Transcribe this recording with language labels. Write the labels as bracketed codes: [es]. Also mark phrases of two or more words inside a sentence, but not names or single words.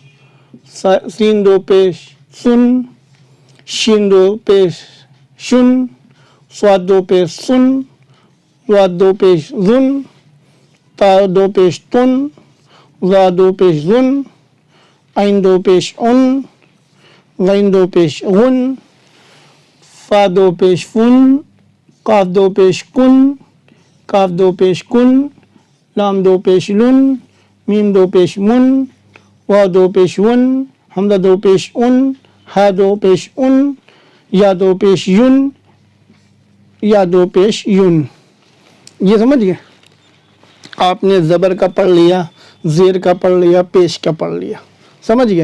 [ur] سین دو پیش سن، شین دو پیش شن، صاد دو پیش سن، ضاد دو پیش زن، تا دو پیش تن، زا دو پیش زن، عین دو پیش ان، غین دو پیش غن، فا دو پیش فن، قاف دو پیش کن، کاف دو پیش کن، لام دو پیش لن، میم دو پیش من، واو دو پیش ون، حمزہ دو پیش ان، ہا دو پیش ان، یا دو پیش یون، یا دو پیش یون. یہ سمجھ گئے. آپ نے زبر کا پڑھ لیا، زیر کا پڑھ لیا، پیش کا پڑھ لیا. سمجھ گئے.